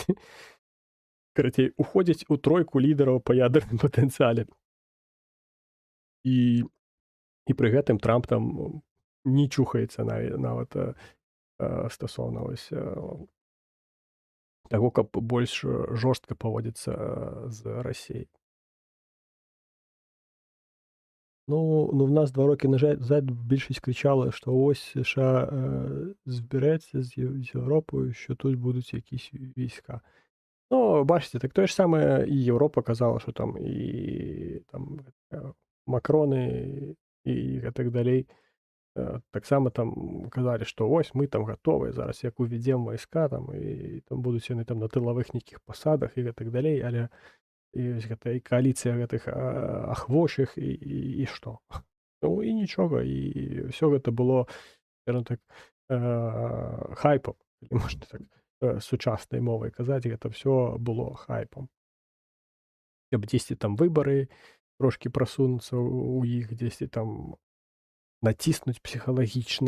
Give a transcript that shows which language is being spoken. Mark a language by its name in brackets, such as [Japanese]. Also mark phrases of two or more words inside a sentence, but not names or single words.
[Belarusian] Карацей, уходзяць у тройку лідараў па ядерным патэнцыяле. І пры гэтым Трамп там не чухаецца нават стасоўна вось таго, каб больш жорстка паводзіцца з Расіяй. [Ukrainian] Ну, в нас 2 роки назад більшість кричала, що ось США збереться з Європою, що тут будуть якісь війська. Ну, бачите, так те ж саме і Європа казала, що там і там Макрони і так далі. Так само там казали, що ось ми там готові, зараз як уведемо війська, там, і там будуть вони там на тилових нейкіх посадах і так далі, але і ось [Belarusian] гэта і кааліцыя гэтых ахвочых і што? Ну і нічога, і ўсё гэта было, скажем так, хайпам, можна так сучаснай мовай казаць, гэта ўсё было хайпам. Каб дзесьці там выбары трошкі прасунуцца ў іх, дзесьці там націснуць псіхалагічна.